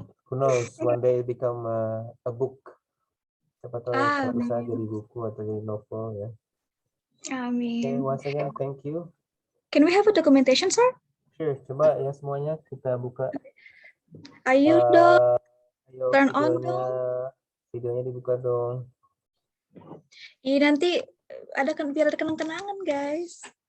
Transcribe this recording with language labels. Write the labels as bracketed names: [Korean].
[English] Who knows, one day it become a book. [Indonesian] Siapa tahu suatu saat jadi buku atau jadi novel ya. Amin. [English] Okay, once again, thank you. Can we have a documentation, sir? Sure, [Indonesian] coba ya semuanya kita buka. Ayo dong, Ayo [English] turn on [Indonesian] videonya, dong. videonya dibuka dong. Ini nanti biar ada kenang-kenangan, guys.